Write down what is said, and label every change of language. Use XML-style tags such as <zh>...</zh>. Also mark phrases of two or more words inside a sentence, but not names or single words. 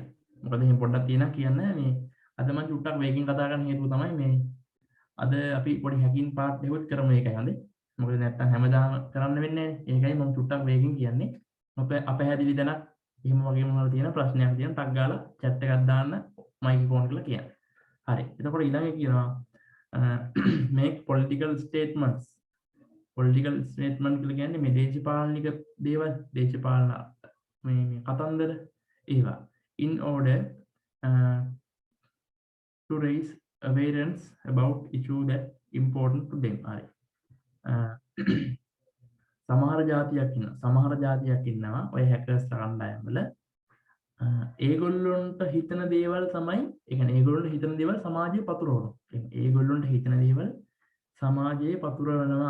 <si>මොකද එහෙනම් පොඩ්ඩක් තියෙනවා කියන්න මේ අද මම චුට්ටක් වේගෙන් කතා කරන්න හේතුව තමයි මේ අද අපි පොඩි</si> <en>hacking part</en> <si>එකක් කරමු ඒකයි හොඳේ. මොකද නැත්තම් හැමදාම කරන්න වෙන්නේ නැහැ. ඒකයි මම චුට්ටක් වේගෙන් කියන්නේ. අපහැදිලි දැනක් එහෙම වගේ මොනවද තියෙන ප්‍රශ්නයක් තියෙන ටක් ගාලා chat එකක් දාන්න</si> <en>mic on</en> <si>කරලා කියන්න. හරි. එතකොට ඊළඟ කියනවා</si> <en>make political statements. political statement</en> <si>කියලා කියන්නේ මේ දේශපාලනික දේවල් දේශපාලන මේ කතන්දර ඒවා</si> <en>in order to raise awareness about issue that important to them.</en> <si>හරි. සමහර જાතියක් ඉන්නවා ඔය හැකර්ස් කණ්ඩායම් වල ඒගොල්ලොන්ට හිතන දේවල් තමයි ඒ කියන්නේ ඒගොල්ලොන්ට හිතන දේවල් සමාජයේ පතුරවනවා. ඒගොල්ලොන්ට හිතන දේවල් සමාජයේ පතුරවනවා.</si>